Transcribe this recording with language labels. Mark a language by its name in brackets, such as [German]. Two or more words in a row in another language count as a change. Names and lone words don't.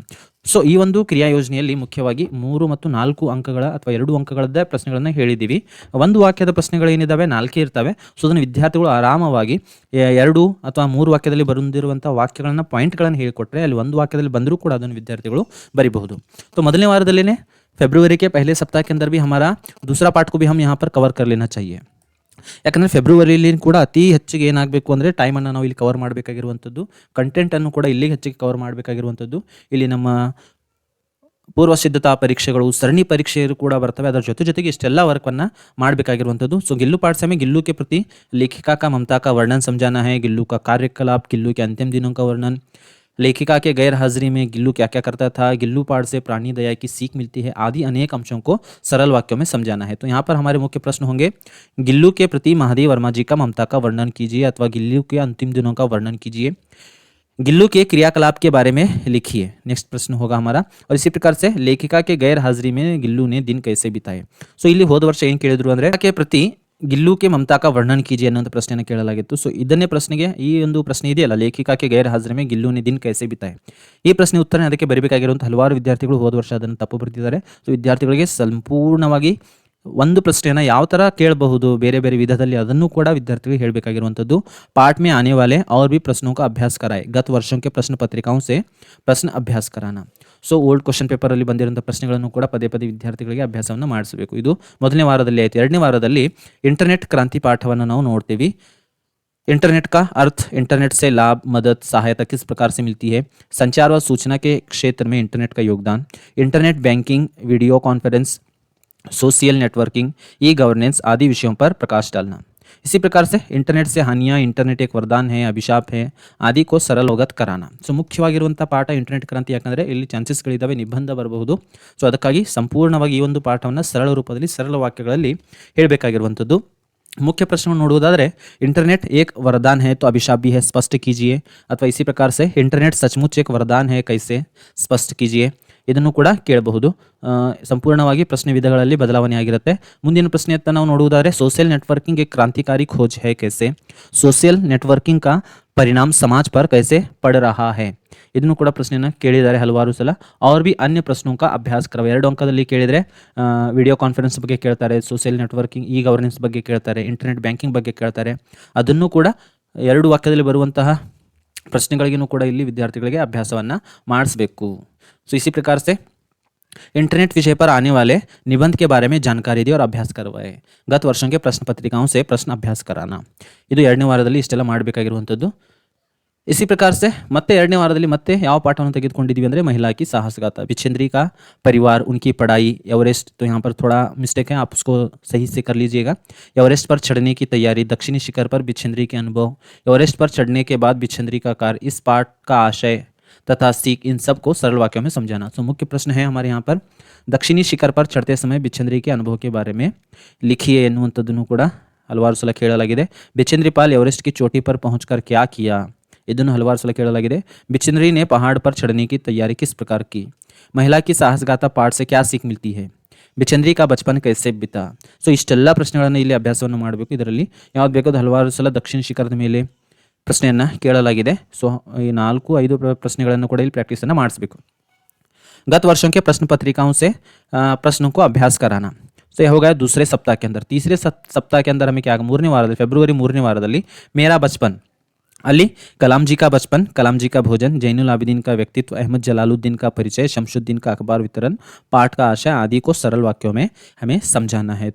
[Kannada] ಸೊ ಈ ಒಂದು ಕ್ರಿಯಾ ಯೋಜನೆಯಲ್ಲಿ ಮುಖ್ಯವಾಗಿ 3 ಮತ್ತು 4 ಅಂಕಗಳ ಅಥವಾ 2 ಅಂಕಗಳದ್ದೇ ಪ್ರಶ್ನೆಗಳನ್ನು ಹೇಳಿದ್ದೀವಿ. ಒಂದು ವಾಕ್ಯದ ಪ್ರಶ್ನೆಗಳು ಏನಿದ್ದಾವೆ 4 ಇರ್ತವೆ. ಸೊ ಅದನ್ನು ವಿದ್ಯಾರ್ಥಿಗಳು ಆರಾಮವಾಗಿ 2 ಅಥವಾ 3 ವಾಕ್ಯದಲ್ಲಿ ಬಂದಿರುವಂಥ ವಾಕ್ಯಗಳನ್ನು ಪಾಯಿಂಟ್ಗಳನ್ನು ಹೇಳಿಕೊಟ್ರೆ ಅಲ್ಲಿ ಒಂದು ವಾಕ್ಯದಲ್ಲಿ ಬಂದರೂ ಕೂಡ ಅದನ್ನು ವಿದ್ಯಾರ್ಥಿಗಳು ಬರೀಬಹುದು. [Hindi] तो [Kannada] ಮೊದಲನೇ ವಾರದಲ್ಲೇ [Hindi] फरवरी के पहले सप्ताह के अंदर भी हमारा दूसरा पार्ट को भी हम यहाँ पर कवर कर लेना चाहिए. [Kannada] ಯಾಕಂದರೆ ಫೆಬ್ರವರಿಯಲ್ಲಿ ಕೂಡ ಅತಿ ಹೆಚ್ಚಿಗೆ ಏನಾಗಬೇಕು ಅಂದರೆ ಟೈಮನ್ನು ನಾವು ಇಲ್ಲಿ ಕವರ್ ಮಾಡಬೇಕಾಗಿರುವಂಥದ್ದು, ಕಂಟೆಂಟನ್ನು ಕೂಡ ಇಲ್ಲಿಗೆ ಹೆಚ್ಚಿಗೆ ಕವರ್ ಮಾಡಬೇಕಾಗಿರುವಂಥದ್ದು. ಇಲ್ಲಿ ನಮ್ಮ ಪೂರ್ವ ಸಿದ್ಧತಾ ಪರೀಕ್ಷೆಗಳು, ಸರಣಿ ಪರೀಕ್ಷೆಗಳು ಕೂಡ ಬರ್ತವೆ. ಅದರ ಜೊತೆಗೆ ಇಷ್ಟೆಲ್ಲ ವರ್ಕನ್ನು ಮಾಡಬೇಕಾಗಿರುವಂಥದ್ದು. [Hindi] ಸೊ गिल्लू पाठ से हमें गिल्लू के प्रति लेखिका का ममता का वर्णन समझाना है, गिल्लू का कार्यकलाप, गिल्लू के अंतिम दिनों का वर्णन, लेखिका के गैर हाजिरी में गिल्लू क्या क्या करता था, गिल्लू पाठ से प्राणी दया की सीख मिलती है आदि अनेक अंशों को सरल वाक्यों में समझाना है. तो यहाँ पर हमारे मुख्य प्रश्न होंगे, गिल्लू के प्रति महादेव वर्मा जी का ममता का वर्णन कीजिए अथवा गिल्लू के अंतिम दिनों का वर्णन कीजिए, गिल्लू के क्रियाकलाप के बारे में लिखिए. नेक्स्ट प्रश्न होगा हमारा. और इसी प्रकार से लेखिका के गैर हाजिरी में गिल्लू ने दिन कैसे बिताए. [Kannada] ಸೊ ಇಲ್ಲಿ ಹೋದ ವರ್ಷ ಏನು ಕೇಳಿದ್ರು ಅಂದರೆ [Hindi] के प्रति गिल्लू के ममता का वर्णन कीजिए [Kannada] ಅನ್ನೋಂಥ ಪ್ರಶ್ನೆಯನ್ನು ಕೇಳಲಾಗಿತ್ತು. ಸೊ ಇದನ್ನೇ ಪ್ರಶ್ನೆಗೆ ಈ ಒಂದು ಪ್ರಶ್ನೆ ಇದೆಯಲ್ಲ, [Hindi] लेखिका के गैर हाजिरी में गिल्लू ने दिन कैसे बिताए, [Kannada] ಈ ಪ್ರಶ್ನೆ ಉತ್ತರನೇ ಅದಕ್ಕೆ ಬರೀಬೇಕಾಗಿರುವಂಥ ಹಲವಾರು ವಿದ್ಯಾರ್ಥಿಗಳು ಹೋದ ವರ್ಷ ಅದನ್ನು ತಪ್ಪು ಬರೆದಿದ್ದಾರೆ. ಸೊ ವಿದ್ಯಾರ್ಥಿಗಳಿಗೆ ಸಂಪೂರ್ಣವಾಗಿ ಒಂದು ಪ್ರಶ್ನೆಯನ್ನು ಯಾವ ಥರ ಕೇಳಬಹುದು ಬೇರೆ ಬೇರೆ ವಿಧದಲ್ಲಿ ಅದನ್ನು ಕೂಡ ವಿದ್ಯಾರ್ಥಿಗಳಿಗೆ ಹೇಳಬೇಕಾಗಿರುವಂಥದ್ದು. [Hindi] पाठ में आने वाले और भी प्रश्नों का अभ्यास कराए, गत वर्षों के प्रश्न पत्रिकाओं से प्रश्न अभ्यास कराना. [Kannada] ಸೊ [English] old question [Kannada] ಪೇಪರಲ್ಲಿ ಬಂದಿರುವಂಥ ಪ್ರಶ್ನೆಗಳನ್ನು ಕೂಡ ಪದೇ ಪದೇ ವಿದ್ಯಾರ್ಥಿಗಳಿಗೆ ಅಭ್ಯಾಸವನ್ನು ಮಾಡಿಸಬೇಕು. ಇದು ಮೊದಲನೇ ವಾರದಲ್ಲಿ ಆಯಿತು. ಎರಡನೇ ವಾರದಲ್ಲಿ ಇಂಟರ್ನೆಟ್ ಕ್ರಾಂತಿ ಪಾಠವನ್ನು ನಾವು ನೋಡ್ತೀವಿ. [Hindi] इंटरनेट का अर्थ, इंटरनेट से लाभ, मदद, सहायता किस प्रकार से मिलती है, संचार व सूचना के क्षेत्र में इंटरनेट का योगदान, [English] internet banking, video conference, social networking, e governance [Hindi] आदि विषयों पर प्रकाश डालना. इसी प्रकार से इंटरनेट से हानियाँ, इंटरनेट एक वरदान है, अभिशाप है आदि को सरल अवगत कराना. [Kannada] ಸೊ ಮುಖ್ಯವಾಗಿರುವಂಥ ಪಾಠ ಇಂಟರ್ನೆಟ್ ಕ್ರಾಂತಿ. ಯಾಕಂದರೆ ಇಲ್ಲಿ ಚಾನ್ಸಸ್ಗಳಿದ್ದಾವೆ ನಿಬಂಧ ಬರಬಹುದು. ಸೊ ಅದಕ್ಕಾಗಿ ಸಂಪೂರ್ಣವಾಗಿ ಈ ಒಂದು ಪಾಠವನ್ನು ಸರಳ ರೂಪದಲ್ಲಿ ಸರಳ ವಾಕ್ಯಗಳಲ್ಲಿ ಹೇಳಬೇಕಾಗಿರುವಂಥದ್ದು. [Hindi] मुख्य प्रश्न ನೋಡುವುದಾದರೆ इंटरनेट एक वरदान है तो अभिशाप भी है, स्पष्ट कीजिए. अथवा इसी प्रकार से इंटरनेट सचमुच एक वरदान है, कैसे स्पष्ट कीजिए. [Kannada] ಇದನ್ನು ಕೂಡ ಕೇಳಬಹುದು. ಸಂಪೂರ್ಣವಾಗಿ ಪ್ರಶ್ನೆ ವಿಧಗಳಲ್ಲಿ ಬದಲಾವಣೆ ಆಗಿರುತ್ತೆ. ಮುಂದಿನ ಪ್ರಶ್ನೆಯತ್ತ ನಾವು ನೋಡುವುದಾದರೆ [English] social networking [Hindi] एक क्रांतिकारी खोज है कैसे, [English] social networking [Hindi] का परिणाम समाज पर कैसे पड़ रहा है. [Kannada] ಇದನ್ನು ಕೂಡ ಪ್ರಶ್ನೆಯನ್ನು ಕೇಳಿದ್ದಾರೆ ಹಲವಾರು ಸಲ. [Hindi] और भी अन्य प्रश्नों का अभ्यास करवा. [Kannada] 2 ಅಂಕದಲ್ಲಿ ಕೇಳಿದರೆ [English] video conference [Kannada] ಬಗ್ಗೆ ಕೇಳ್ತಾರೆ, [English] social networking, e governance [Kannada] ಬಗ್ಗೆ ಕೇಳ್ತಾರೆ, [English] internet banking [Kannada] ಬಗ್ಗೆ ಕೇಳ್ತಾರೆ. ಅದನ್ನು ಕೂಡ 2 ವಾಕ್ಯದಲ್ಲಿ ಬರುವಂತಹ ಪ್ರಶ್ನೆಗಳಿಗೂ ಕೂಡ ಇಲ್ಲಿ ವಿದ್ಯಾರ್ಥಿಗಳಿಗೆ ಅಭ್ಯಾಸವನ್ನು ಮಾಡಿಸಬೇಕು. [Hindi] सो इसी प्रकार से इंटरनेट विषय पर आने वाले निबंध के बारे में जानकारी दी और अभ्यास करवाए. गत वर्षों के प्रश्न पत्रिकाओं से प्रश्न अभ्यास कराना. [Kannada] ಇದು 2ನೇ ವಾರದಲ್ಲಿ ಇಷ್ಟೆಲ್ಲ ಮಾಡಬೇಕಾಗಿರುವಂಥದ್ದು. [Hindi] इसी प्रकार से [Kannada] ಮತ್ತೆ 2ನೇ ವಾರದಲ್ಲಿ ಮತ್ತೆ ಯಾವ ಪಾಠವನ್ನು ತೆಗೆದುಕೊಂಡಿದ್ದೀವಿ ಅಂದರೆ [Hindi] महिला की साहसगाथा, बिच्छेंद्री का परिवार, उनकी पढ़ाई, एवरेस्ट. तो यहाँ पर थोड़ा मिस्टेक है, आप उसको सही से कर लीजिएगा. एवरेस्ट पर चढ़ने की तैयारी, दक्षिणी शिखर पर बिच्छेंद्री के अनुभव, एवरेस्ट पर चढ़ने के बाद बिच्छेंद्री का कार्य, इस पाठ का आशय तथा सीख, इन सब को सरल वाक्यों में समझाना. तो मुख्य प्रश्न है हमारे यहाँ पर दक्षिणी शिखर पर चढ़ते समय बिच्छेंद्री के अनुभव के बारे में लिखिए [Kannada] ಎನ್ನುವಂಥದ್ದನ್ನು ಕೂಡ ಹಲವಾರು ಸಲ ಕೇಳಲಾಗಿದೆ. [Hindi] बिच्छेंद्री पाल एवरेस्ट की चोटी पर पहुंचकर क्या किया, [Kannada] ಇದನ್ನು ಹಲವಾರು ಸಲ ಕೇಳಲಾಗಿದೆ. [Hindi] बिच्छेंद्री ने पहाड़ पर चढ़ने की तैयारी किस प्रकार की, महिला की साहसगाथा पाठ से क्या सीख मिलती है, बिच्छेंद्री का बचपन कैसे बीता. [Kannada] ಸೊ ಇಷ್ಟೆಲ್ಲ ಪ್ರಶ್ನೆಗಳನ್ನು ಇಲ್ಲಿ ಅಭ್ಯಾಸವನ್ನು ಮಾಡಬೇಕು. ಇದರಲ್ಲಿ ಯಾವ್ದು ಬೇಕೋ ಅದು ಹಲವಾರು ಸಲ ದಕ್ಷಿಣ ಶಿಖರದ ಮೇಲೆ ಪ್ರಶ್ನೆಯನ್ನು ಕೇಳಲಾಗಿದೆ. ಸೊ ಈ 4-5 ಪ್ರಶ್ನೆಗಳನ್ನು ಕೂಡ ಇಲ್ಲಿ ಪ್ರಾಕ್ಟೀಸನ್ನು ಮಾಡಿಸಬೇಕು. [Hindi] गत वर्षों के प्रश्न पत्रिकाओं से प्रश्नों को अभ्यास कराना. ಸೊ यह हो गया दूसरे सप्ताह के अंदर. तीसरे सप्ताह के अंदर हमें क्या, [Kannada] 3ನೇ ವಾರದಲ್ಲಿ, ಫೆಬ್ರವರಿ 3ನೇ ವಾರದಲ್ಲಿ [Hindi] मेरा बचपन अली कलाम जी का बचपन, कलाम जी का भोजन, जैनुल आबिदीन का व्यक्तित्व, अहमद जलालुद्दीन का परिचय, शमशुद्दीन का अखबार वितरण, पाठ का आशय आदि को सरल वाक्यों में हमें समझाना है।